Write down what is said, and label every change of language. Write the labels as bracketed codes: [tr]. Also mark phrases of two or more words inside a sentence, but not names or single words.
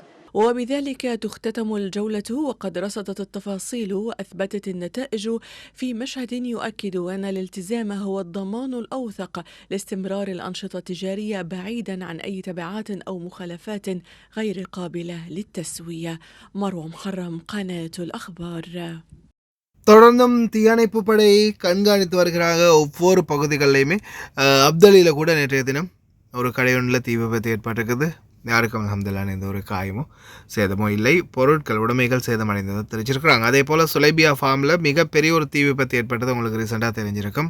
[ar] وبذلك تختتم الجولة وقد رصدت التفاصيل وأثبتت النتائج في مشهد يؤكد أن الالتزام هو الضمان الأوثق لاستمرار الأنشطة التجارية بعيدا عن أي تبعات أو مخالفات غير قابلة للتسوية. مروة محرم، قناة الأخبار. [ta] தொடர்ந்தும் தீயணைப்பு படை கண்காணித்து வருகிறாங்க ஒவ்வொரு பகுதிகளிலையுமே. அப்தலியில் கூட நேற்றைய தினம் ஒரு கடையொன்றில் தீ விபத்து ஏற்பட்டிருக்குது. யாருக்கும் அல்ஹம்துலில்லாஹ் எந்த ஒரு காயமோ சேதமோ இல்லை. பொருட்கள் உடைமைகள் சேதமடைந்ததை தெரிஞ்சிருக்கிறாங்க. அதே போல் சுலைபியா ஃபார்மில் மிகப்பெரிய ஒரு தீ விபத்து ஏற்பட்டது உங்களுக்கு ரீசெண்டாக தெரிஞ்சிருக்கும்.